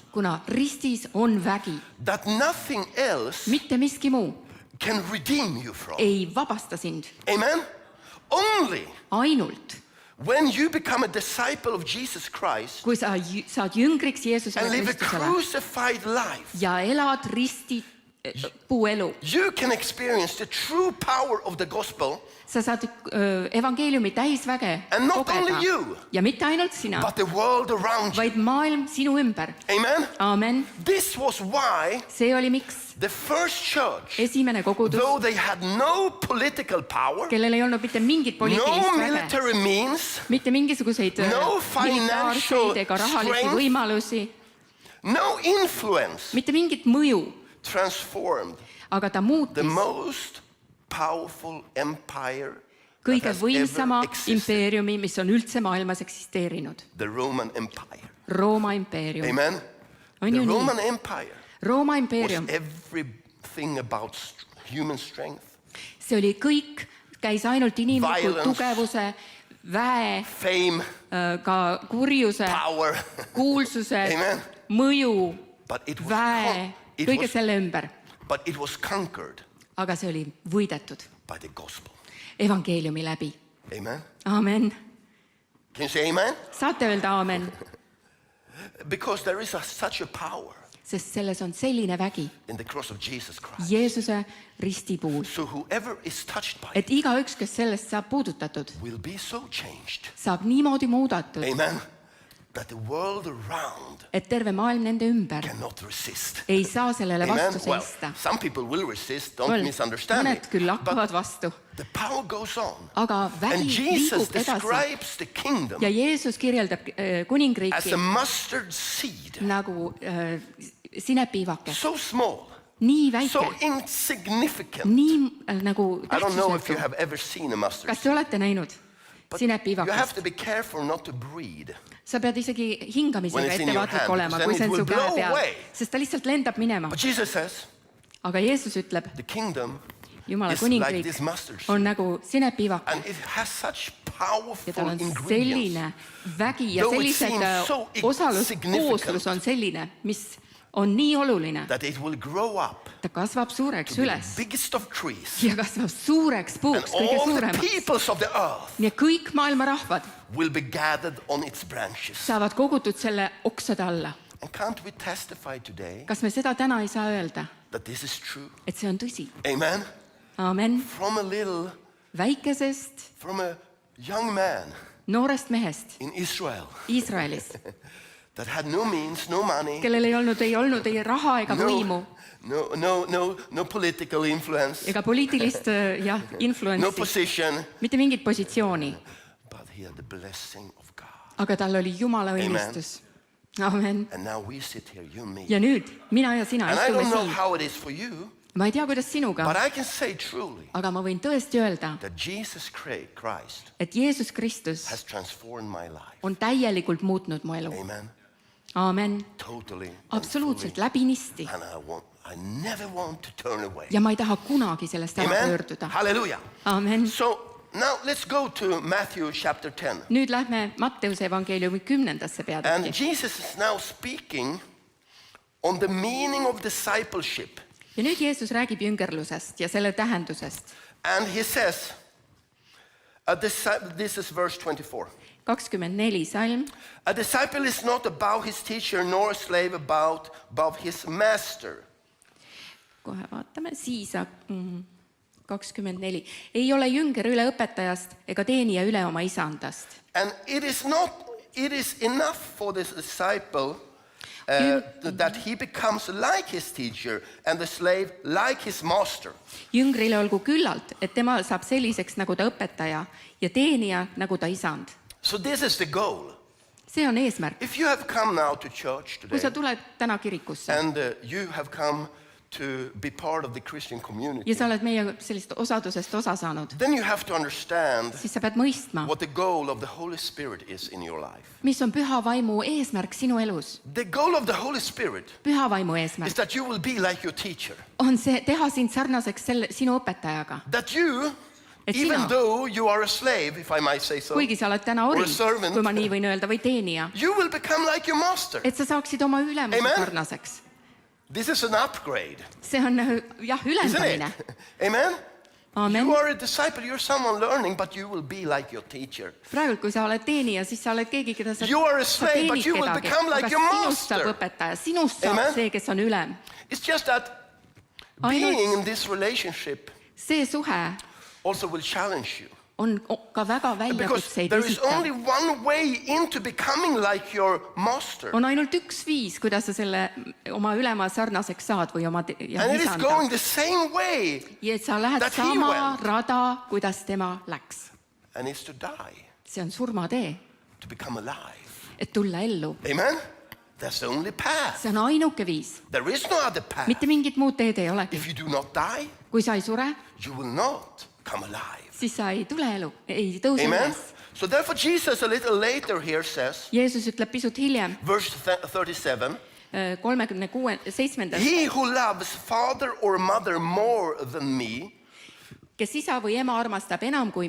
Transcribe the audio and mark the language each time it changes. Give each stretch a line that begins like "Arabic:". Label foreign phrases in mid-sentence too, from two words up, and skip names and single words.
Estonian: kuna ristis on vägi,
English: that nothing else
Estonian: mitte miski muu
English: can redeem you from.
Estonian: ei vabasta sind.
English: Amen? Only
Estonian: Ainult
English: when you become a disciple of Jesus Christ
Estonian: kui sa saad jüngriks Jeesusele
English: and live a
Estonian: Kristusele
English: crucified life,
Estonian: ja elad puuelu,
English: you can experience the true power of the gospel,
Estonian: sa saad evangeeliumi täisväge
English: And not only
Estonian: kogeda
English: you,
Estonian: ja mitte ainult sina,
English: but the world around you.
Estonian: vaid maailm sinu ümber.
English: Amen?
Estonian: Aamen.
English: This was why
Estonian: See oli miks
English: the first church,
Estonian: esimene kogudus,
English: though they had no political power,
Estonian: kellel ei olnud mitte mingit
English: no
Estonian: poliitilist väge,
English: military means,
Estonian: mitte mingisuguseid
English: No financial
Estonian: militaarseid ega rahalisi
English: strength.
Estonian: võimalusi,
English: no influence,
Estonian: mitte mingit mõju,
English: transformed
Estonian: aga ta
English: the
Estonian: muutis
English: most powerful empire that
Estonian: kõige
English: has
Estonian: võimsama
English: ever existed,
Estonian: impeeriumi, mis on üldse maailmas eksisteerinud.
English: the Roman Empire.
Estonian: Rooma impeerium.
English: Amen?
Estonian: On
English: The
Estonian: ju nii?
English: Roman Empire
Estonian: Rooma
English: was
Estonian: impeerium,
English: everything about human strength,
Estonian: see oli kõik, käis ainult inimliku
English: Violence.
Estonian: tugevuse, väe,
English: fame,
Estonian: ka kurjuse,
English: power,
Estonian: kuulsuse,
English: Amen.
Estonian: mõju,
English: but it was,
Estonian: väe, kõige selle ümber.
English: but it was conquered
Estonian: Aga see oli võidetud
English: by the gospel.
Estonian: evangeeliumi läbi.
English: Amen?
Estonian: Aamen.
English: Can you say amen?
Estonian: Saate öelda aamen?
English: Because there is such a power
Estonian: Sest selles on selline vägi
English: in the cross of Jesus Christ.
Estonian: Jeesuse risti puhul,
English: So whoever is touched by it
Estonian: et igaüks, kes sellest saab puudutatud,
English: will be so changed.
Estonian: saab niimoodi muudatud,
English: Amen? That the world around
Estonian: et terve maailm nende ümber
English: cannot resist.
Estonian: ei saa sellele
English: Amen?
Estonian: vastu
English: Well,
Estonian: seista.
English: some people will resist, don't misunderstand me.
Estonian: Mõned küll hakkavad
English: But
Estonian: vastu,
English: the power goes on.
Estonian: aga
English: And
Estonian: vägi
English: Jesus
Estonian: liigub edasi
English: describes the kingdom
Estonian: ja Jeesus kirjeldab
English: as
Estonian: kuningriiki
English: a mustard seed.
Estonian: nagu sinepiivake,
English: So small,
Estonian: nii
English: so
Estonian: väike,
English: insignificant.
Estonian: nii nagu
English: I don't know if you
Estonian: tähtsusetu.
English: have ever seen a mustard
Estonian: Kas
English: seed.
Estonian: te olete näinud
English: But you
Estonian: sinepivakast.
English: have to be careful not to breathe.
Estonian: Sa pead isegi
English: When
Estonian: hingamisega
English: it's in your
Estonian: ettevaatlik
English: hand,
Estonian: olema,
English: because
Estonian: kui
English: then
Estonian: see
English: it
Estonian: on su
English: will blow
Estonian: käe peal,
English: away.
Estonian: sest ta lihtsalt lendab minema.
English: But Jesus says,
Estonian: Aga Jeesus ütleb,
English: the kingdom
Estonian: Jumala
English: is like
Estonian: kuningriik
English: this mustard
Estonian: on
English: seed.
Estonian: nagu sinepiivakas
English: And it has such
Estonian: ja
English: powerful
Estonian: tal on
English: ingredients.
Estonian: selline vägi ja
English: Though it
Estonian: sellised
English: seems so
Estonian: osaluskooslus on selline, mis on nii oluline.
English: That it will grow up
Estonian: Ta kasvab suureks
English: to be
Estonian: üles
English: the biggest of trees.
Estonian: ja kasvab suureks
English: And
Estonian: puuks, kõige
English: all the
Estonian: suuremaks.
English: peoples of the earth
Estonian: Ja kõik maailma rahvad
English: will be gathered on its branches.
Estonian: saavad kogutud selle oksade alla.
English: And can't we testify today
Estonian: Kas me seda täna ei saa öelda,
English: that this is true?
Estonian: et see on tõsi?
English: Amen?
Estonian: Aamen.
English: From a little,
Estonian: Väikesest
English: from a young man
Estonian: noorest mehest
English: in Israel
Estonian: Iisraelis,
English: that had no means, no money,
Estonian: kellel ei olnud ei raha ega võimu
English: no political influence,
Estonian: ega poliitilist
English: no
Estonian: influenssi,
English: position,
Estonian: mitte mingit positsiooni,
English: but he had the blessing of God.
Estonian: aga tal oli Jumala õnnistus.
English: Amen. And now we sit here, you and me.
Estonian: Ja nüüd mina ja sina
English: And I
Estonian: istume
English: don't know
Estonian: siin.
English: how it is for you,
Estonian: Ma ei tea, kuidas sinuga,
English: but I can say truly
Estonian: aga ma võin tõesti öelda,
English: that Jesus Christ
Estonian: et Jeesus Kristus
English: has transformed my life.
Estonian: on täielikult muutnud mu elu.
English: Amen.
Estonian: Aamen.
English: Totally. and
Estonian: Absoluutselt
English: fully.
Estonian: läbinisti.
English: And I never want to turn away.
Estonian: Ja ma ei taha kunagi sellest ära
English: Amen.
Estonian: pöörduda.
English: Hallelujah.
Estonian: Aamen.
English: So now let's go to Matthew chapter 10.
Estonian: Nüüd lähme Matteuse evangeeliumi 10.
English: And
Estonian: peatükki.
English: Jesus is now speaking on the meaning of discipleship.
Estonian: Ja nüüd Jeesus räägib jüngerlusest ja selle tähendusest.
English: And he says, this is verse 24.
Estonian: 24 salm.
English: A disciple is not above his teacher, nor a slave above his master.
Estonian: Kohe vaatame. Siis 24. Ei ole jünger üle õpetajast ega teenija üle oma isandast.
English: And it is enough for this disciple that he becomes like his teacher and the slave like his master.
Estonian: Jüngrile olgu küllalt, et tema saab selliseks nagu ta õpetaja ja teenija nagu ta isand.
English: So this is the goal.
Estonian: See on eesmärk.
English: If you have come now to church
Estonian: Kui sa
English: today
Estonian: tuled täna kirikusse
English: and you have come to be part of the Christian community,
Estonian: ja sa oled meie sellist osadusest osa saanud,
English: then you have to understand
Estonian: siis sa pead mõistma,
English: what the goal of the Holy Spirit is in your life.
Estonian: mis on püha vaimu eesmärk sinu elus.
English: The goal of the Holy Spirit
Estonian: Püha vaimu
English: is
Estonian: eesmärk
English: that you will be like your teacher.
Estonian: on see teha sind sarnaseks sinu õpetajaga.
English: That you,
Estonian: Et
English: even
Estonian: sina-
English: though you are a slave, if I might say so,
Estonian: Kuigi sa oled täna
English: Or
Estonian: ori,
English: a servant.
Estonian: kui ma nii võin öelda, või teenija,
English: you will become like your master.
Estonian: et sa saaksid oma ülemuse
English: Amen.
Estonian: sarnaseks.
English: This is an upgrade,
Estonian: See on jah,
English: isn't
Estonian: ülendamine.
English: it? Amen?
Estonian: Aamen.
English: You are a disciple, you're someone learning, but you will be like your teacher.
Estonian: Praegu, kui sa oled teenija, siis sa oled keegi, keda sa
English: You are a slave,
Estonian: teenid
English: but you will
Estonian: kedagi,
English: become like
Estonian: aga
English: your
Estonian: sinust saab
English: master.
Estonian: õpetaja, sinust saab
English: Amen.
Estonian: see, kes on ülem.
English: It's just that
Estonian: Ainult-
English: being in this relationship
Estonian: See suhe
English: also will challenge you.
Estonian: on ka väga
English: Because
Estonian: väljakutseid
English: there is only
Estonian: esitav.
English: one way into becoming like your master.
Estonian: On ainult üks viis, kuidas sa selle oma ülema sarnaseks saad või oma
English: And it is
Estonian: isanda.
English: going the same way,
Estonian: Ja et sa lähed
English: that he
Estonian: sama
English: went.
Estonian: rada, kuidas tema läks.
English: and it's to die,
Estonian: See on surmatee,
English: to become alive.
Estonian: et tulla ellu.
English: Amen? That's the only path.
Estonian: See on ainuke viis.
English: There is no other path.
Estonian: Mitte mingit muud teed ei olegi.
English: If you do not die,
Estonian: Kui sa ei sure,
English: you will not come alive.
Estonian: siis sa ei tule elu, ei tõuse
English: Amen?
Estonian: üles.
English: So therefore Jesus a little later here says,
Estonian: Jeesus ütleb pisut hiljem,
English: verse 37,
Estonian: 37.
English: he who loves father or mother more than me
Estonian: kes isa või ema armastab enam kui